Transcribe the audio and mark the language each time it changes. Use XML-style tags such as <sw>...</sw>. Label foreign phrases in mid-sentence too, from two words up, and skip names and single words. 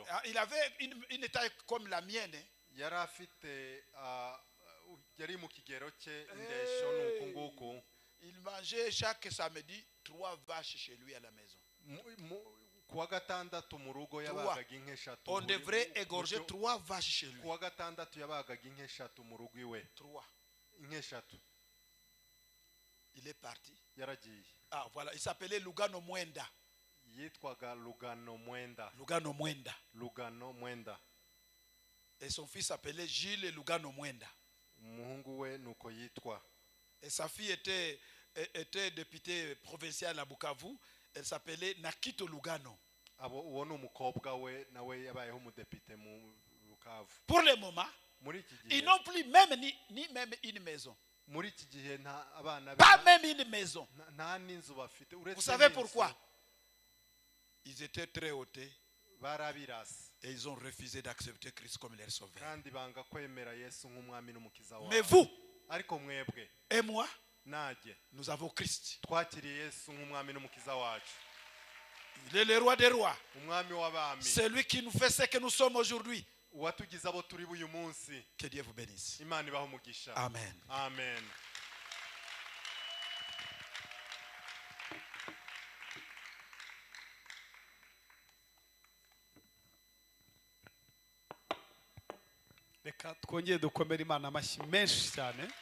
<fr>Il avait une taille comme la mienne.</fr> <rw>Yari afite yari mu kigero cye, indeshyo nuko nguko.</rw> <fr>Il mangeait chaque samedi 3 vaches chez lui à la maison.</fr> <rw>Kuwa gatandatu mu rugo yabagaga inka eshatu.</rw> <fr>On devrait égorger 3 vaches chez lui.</fr> <rw>Kuwa gatandatu yabagaga inka eshatu mu rugo iwe. 3. Inka eshatu.</rw> <fr>Il est parti.</fr> <rw>Yaragiye.</rw> <fr>Ah voilà, il s'appelait Lugano Mwenda.</fr> <rw>Yitwaga Lugano Mwenda. Lugano Mwenda. Lugano Mwenda.</rw> <fr>Et son fils s'appelait Gilles Lugano Mwenda.</fr> <rw>Umuhungu we nuko yitwa.</rw> <fr>Et sa fille était députée provinciale à Bukavu. Elle s'appelait Nakito Lugano.</fr> <rw>Uwo ni umukobwa we, nawe yabayeho umudepite mu Bukavu.</rw> <fr>Pour le moment, ils n'ont plus même ni même une maison.</fr> <rw>Muri iki gihe nta abana</rw> <fr>pas même une maison.</fr> <rw>Nta n'inzu bafite.</rw> <fr>Vous savez pourquoi? Ils étaient très hautés.</fr> <rw>Barabirasi.</rw> <fr>Et ils ont refusé d'accepter Christ comme leur sauveur.</fr> <rw>Kandi banga kwemera Yesu nk'umwami n'umukiza wabo.</rw> <fr>Mais vous,</fr> <rw>ariko mwebwe</rw> <fr>et moi,</fr> <rw>najye,</rw> <fr>nous avons Christ.</fr> <rw>twakiriye Yesu nk'umwami n'umukiza wacu.</rw> <fr>Il est le roi des rois.</fr> <rw>Umwami w'abami.</rw> <fr>C'est lui qui nous fait ce que nous sommes aujourd'hui.</fr> <rw>Uwatugize abo turi uyu munsi.</rw> <fr>Que Dieu vous bénisse.</fr> <rw>Imana ibahe umugisha.</rw> <fr>Amen.</fr> <rw>Amen. Reka twongere dukomere Imana amashyi menshi cyane.</rw>